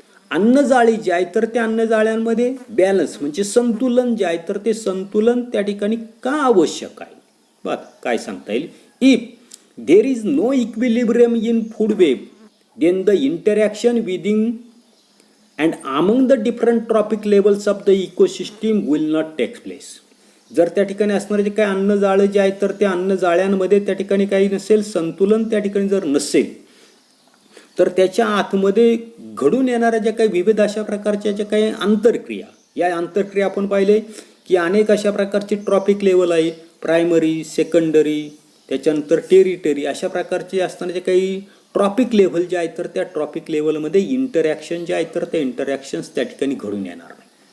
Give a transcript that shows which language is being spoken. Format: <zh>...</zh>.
<mr>अन्नजाळी जे आहे तर त्या अन्नजाळ्यांमध्ये बॅलन्स म्हणजे संतुलन जे आहे तर ते संतुलन त्या ठिकाणी का आवश्यक आहे. काय सांगता येईल.</mr> <en>If there is no equilibrium in food web then the interaction within and among the different trophic levels of the ecosystem will not take place.</en> <mr>जर त्या ठिकाणी असणारे जे काही अन्नजाळं जे आहेत तर त्या अन्नजाळ्यांमध्ये त्या ठिकाणी काही नसेल, संतुलन त्या ठिकाणी जर नसेल तर त्याच्या आतमध्ये घडून येणाऱ्या ज्या काही विविध अशा प्रकारच्या ज्या काही आंतरक्रिया, या आंतरक्रिया आपण पाहिले की अनेक अशा प्रकारची ट्रॉपिक लेवल आहे, प्रायमरी, सेकंडरी, त्याच्यानंतर टेरिटरी, अशा प्रकारचे असताना जे काही ट्रॉपिक लेव्हल जे आहे तर त्या ट्रॉपिक लेवलमध्ये इंटरॅक्शन जे आहे तर त्या इंटरॅक्शन्स त्या ठिकाणी घडून येणार नाही.</mr>